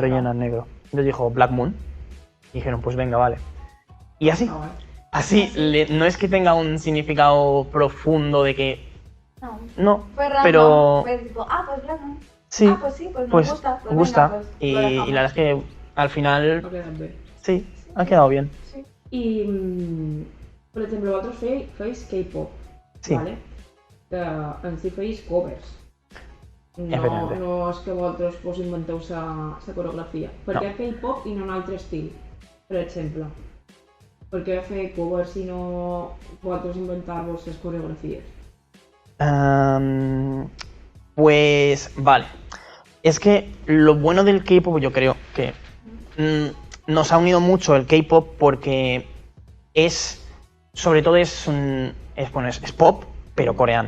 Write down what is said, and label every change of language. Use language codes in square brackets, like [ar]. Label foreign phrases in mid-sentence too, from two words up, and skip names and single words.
[es] rellena en negro. Entonces dijo Black Moon. Y dijeron, pues venga, vale. Y así, Ah, así, no es que tenga un significado profundo de que, No, no, fue random, pero fue tipo, pues Black Moon. sí, Ah, pues sí, pues nos gusta. Pues gusta. venga, pues y lo dejamos. la verdad es que al final, [ca] ha quedat bé. [es] sí, ha quedado bien. Sí. [ca] I, per exemple, vosaltres feis K-pop, Sí. ¿vale? Que en si feis covers. [es] Efectivamente. [ca] No és que vosaltres vos inventeu la coreografia. Per No. què K-pop i no un altre estil, per exemple? Per què fer covers i no vosaltres inventar-vos les coreografies? [es] Pues vale. Es que lo bueno del K-pop, yo creo que nos ha unido mucho el K-pop porque sobre todo es pop, pero coreano.